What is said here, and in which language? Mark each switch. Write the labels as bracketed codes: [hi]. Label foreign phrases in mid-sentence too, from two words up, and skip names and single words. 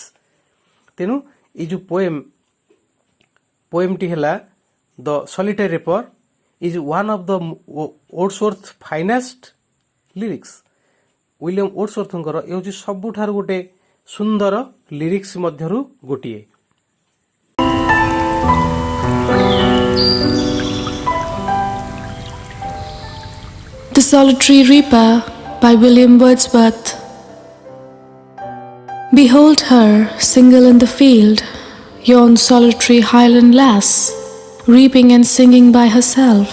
[or] ତେଣୁ ଏଇ ଯେଉଁ ପୋଏମ୍ଟି ହେଲା [en] the Solitary Reaper is one of the Wordsworth finest lyrics. [or] ୱିଲିୟମ ଓଡସୱର୍ଥଙ୍କର ଏ ହେଉଛି ସବୁଠାରୁ ଗୋଟେ ସୁନ୍ଦର ଲିରିକ୍ସ ମଧ୍ୟରୁ ଗୋଟିଏ। [en] The Solitary Reaper by William Wordsworth. Behold her, single in the field, yon solitary highland lass, reaping and singing by herself.